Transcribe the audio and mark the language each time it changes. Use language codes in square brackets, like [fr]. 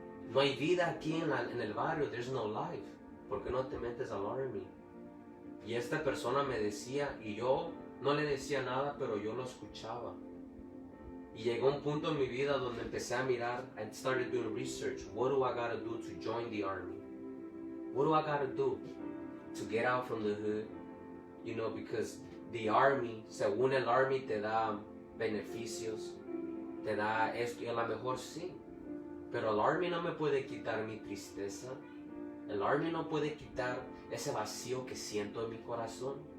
[es] No hay vida aquí en el barrio, [en] there's no life. [es] ¿Por qué no te metes al Army? Y esta persona me decía, y yo no le decía nada, pero yo lo escuchaba. Y llegó un punto en mi vida donde empecé a mirar, [en] I started doing research. What do I gotta do to join the Army? What do I gotta do to get out from the hood? Because the Army, [es] según el Army, te da beneficios, te da esto, y a lo mejor sí. Pero el Army no me puede quitar mi tristeza. El Army no puede quitar ese vacío que siento en mi corazón.